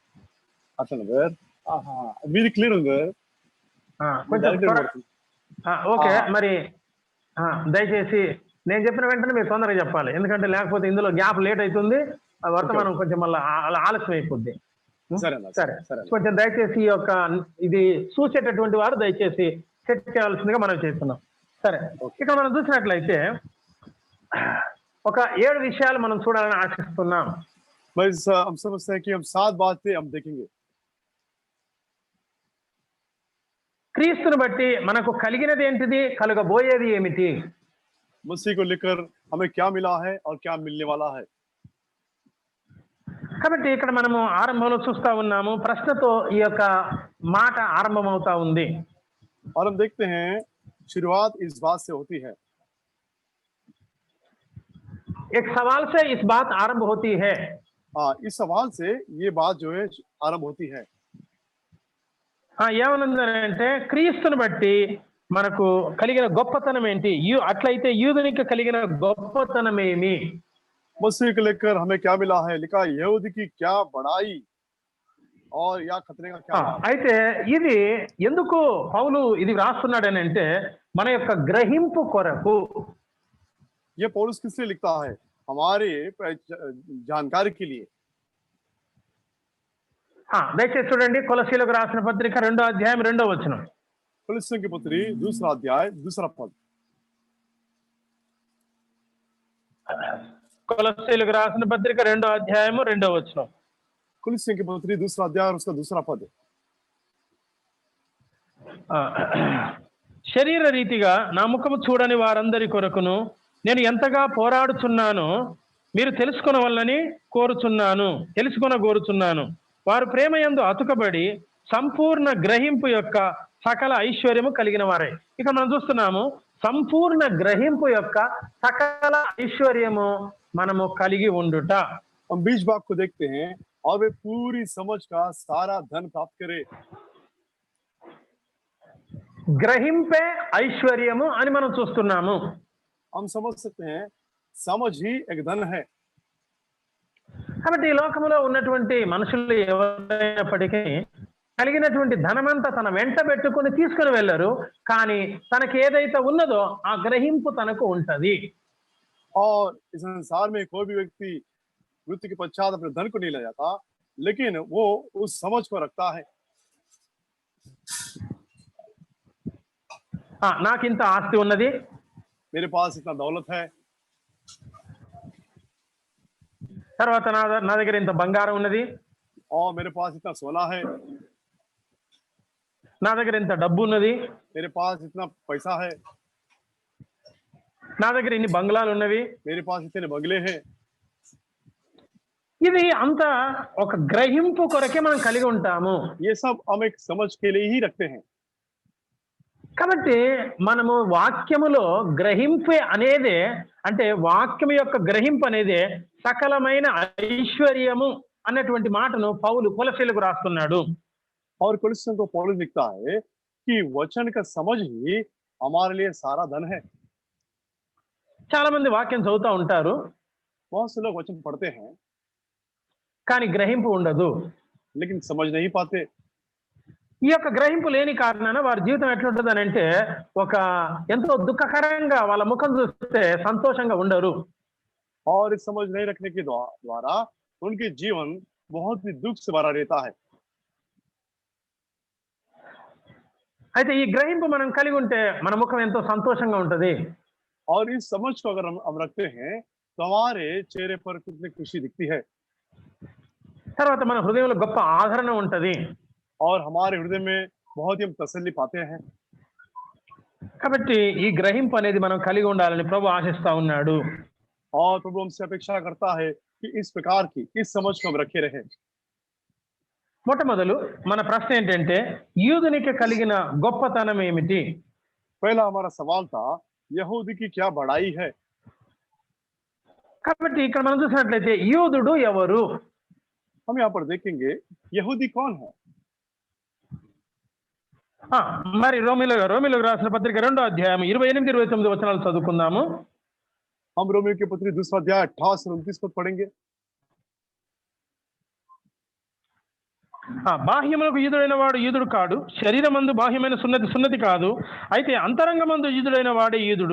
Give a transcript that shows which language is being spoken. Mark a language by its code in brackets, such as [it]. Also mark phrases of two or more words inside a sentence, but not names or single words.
[te] ఓకే, మరి దయచేసి నేను చెప్పిన వెంటనే మీరు తొందరగా చెప్పాలి, ఎందుకంటే లేకపోతే ఇందులో [en] gap late [te] అవుతుంది, వర్తమానం కొంచెం మళ్ళీ ఆలస్యం అయిపోద్ది. సరే, కొంచెం దయచేసి ఈ యొక్క ఇది చూసేటటువంటి వారు దయచేసి సెట్ చేయాల్సిందిగా మనం చేస్తున్నాం. సరే, ఇక్కడ మనం చూసినట్లయితే ఒక 7 విషయాలు మనం చూడాలని ఆశిస్తున్నాం. [hi] हम समझते हैं कि हम 7 बातें हम देखेंगे. [te] క్రీస్తుని బట్టి మనకు కలిగినది ఏంటిది, కలుగబోయేది ఏమిటి? [hi] मसीह को लेकर हमें क्या मिला है और क्या मिलने वाला है. [te] కాబట్టి ఇక్కడ మనము ఆరంభంలో చూస్తా ఉన్నాము, ప్రశ్నతో ఈ యొక్క మాట ఆరంభమవుతా ఉంది. [hi] और हम देखते हैं शुरुआत इस बात से होती है. एक सवाल से इस बात आरंभ होती है. इस सवाल से ये बात जो है आरंभ होती है. [te] ఏమనుందంటే క్రీస్తుని బట్టి మనకు కలిగిన గొప్పతనం ఏంటి, అట్లయితే యూదునికి కలిగిన గొప్పతనం ఏమి? [hi] मसीह को लेकर हमें क्या मिला है, लिखा यहूदी की क्या बड़ाई और या खतरे का क्या. [te] అయితే ఇది ఎందుకు పౌలు ఇది రాస్తున్నాడని అంటే మన యొక్క గ్రహింపు కొరకు. [hi] ये पौलुस किस लिए लिखता है? हमारे जानकारी के लिए. [te] దయచేసి చూడండి కొలసీలకు రాసిన పత్రిక 2వ అధ్యాయం 2వ వచనం. [hi] कुलस्सियों की पुत्री दूसरा अध्याय दूसरा पद। [te] కొలసీలకు రాసిన పత్రిక 2వ అధ్యాయం 2వ వచనం. [hi] कुलस्सियों की पुत्री दूसरा अध्याय और उसका दूसरा पद। [te] శరీర రీతిగా నా ముఖము చూడని వారందరి కొరకును నేను ఎంతగా పోరాడుచున్నానో మీరు తెలుసుకొనవలనని కోరుచున్నాను. వారు ప్రేమయందు అతుకబడి సంపూర్ణ గ్రహింపు యొక్క సకల ఐశ్వర్యము కలిగిన వారే. ఇక మనం చూస్తున్నాము సంపూర్ణ గ్రహింపు యొక్క సకల ఐశ్వర్యము మనము కలిగి ఉండుట. [hi] हम बीच भाग को देखते हैं और वे पूरी समझ का सारा धन प्राप्त करे। [te] గ్రహింపే ఐశ్వర్యము అని మనం చూస్తున్నాము. [hi] हम समझ सकते हैं समझ ही एक धन है। [te] కాబట్టి ఈ లోకంలో ఉన్నటువంటి మనుషులు ఎవరైనప్పటికీ కలిగినటువంటి ధనమంతా తన వెంట పెట్టుకుని తీసుకుని వెళ్ళరు, కానీ తనకి ఏదైతే ఉన్నదో ఆ గ్రహింపు తనకు ఉంటది. [hi] और इस संसार में कोई भी व्यक्ति मृत्यु के पश्चात अपने धन को नहीं ले जाता, लेकिन वो उस समझ को रखता है। [te] నాకింత ఆస్తి ఉన్నది, [hi] मेरे पास इतना दौलत है, [te] తర్వాత నా దగ్గర ఇంత బంగారం ఉన్నది, [hi] और मेरे पास इतना सोना है, [te] నా దగ్గర ఇంత డబ్బు ఉన్నది, [hi] मेरे पास इतना पैसा है, [te] నా దగ్గర ఇన్ని బంగ్లాలు ఉన్నవి. [hi] मेरे पास इतने बंगले हैं। [te] ఇది అంతా ఒక గ్రహింపు కొరకే మనం కలిగి ఉంటాము. [hi] ये सब हम एक समझ के लिए ही रखते हैं। [te] కాబట్టి మనము వాక్యములో గ్రహింపు అనేదే, అంటే వాక్యము యొక్క గ్రహింపు అనేదే సకలమైన ఐశ్వర్యము అన్నటువంటి మాటను పౌలు కొలసీలకు రాస్తున్నాడు. [hi] और कुलस्सियों को पौलुस लिखता है कि वचन का समझ ही हमारे लिए सारा धन है। [te] చాలా మంది వాక్యం చదువుతూ ఉంటారు, [hi] बहुत से लोग वचन पढ़ते हैं [te] కానీ గ్రహింపు ఉండదు. [hi] लेकिन समझ नहीं पाते। [te] ఈ యొక్క గ్రహింపు లేని కారణాన వారి జీవితం ఎట్లుంటుంది అని అంటే ఒక ఎంతో దుఃఖకరంగా వాళ్ళ ముఖం చూస్తే సంతోషంగా ఉండరు. [hi] और इस समझ नहीं रखने के द्वारा उनके जीवन बहुत ही दुख से भरा रहता है। [te] అయితే ఈ గ్రహింపు మనం కలిగి ఉంటే మన ముఖం ఎంతో సంతోషంగా ఉంటది. [hi] और इस समझ को अगर हम रखते हैं तो हमारे चेहरे पर कितनी खुशी दिखती है, [te] తర్వాత మన హృదయంలో గొప్ప ఆదరణ ఉంటది. [hi] और हमारे हृदय में बहुत ही हम तसल्ली पाते हैं। [te] కాబట్టి ఈ గ్రహింపు అనేది మనం కలిగి ఉండాలని ప్రభు ఆశిస్తా ఉన్నాడు. [hi] और प्रभु हमसे अपेक्षा करता है कि इस प्रकार की इस समझ को हम रखे रहे। [te] మొట్టమొదలు మన ప్రశ్న ఏంటంటే యూదునికి కలిగిన గొప్పతనం ఏమిటి? [hi] पहला हमारा सवाल था यहूदी की क्या बड़ाई है। [te] కాబట్టి ఇక్కడ మనం చూసినట్లయితే యూదుడు ఎవరు? [hi] हम यहाँ पर देखेंगे यहूदी कौन है। [te] మరి రోమిలకు రాసిన పత్రిక 2వ అధ్యాయం 28-29 వచనాలు చదువుకుందాము. [hi] हम रोमियो की पत्री दूसरा अध्याय 28 से 29 पद पढ़ेंगे। [te] బాహ్యములకు యూదుడైన వాడు యూదుడు కాడు, శరీరమందు బాహ్యమైన సున్నతి కాదు, అయితే అంతరంగమందు యూదుడైన వాడే యూదుడు.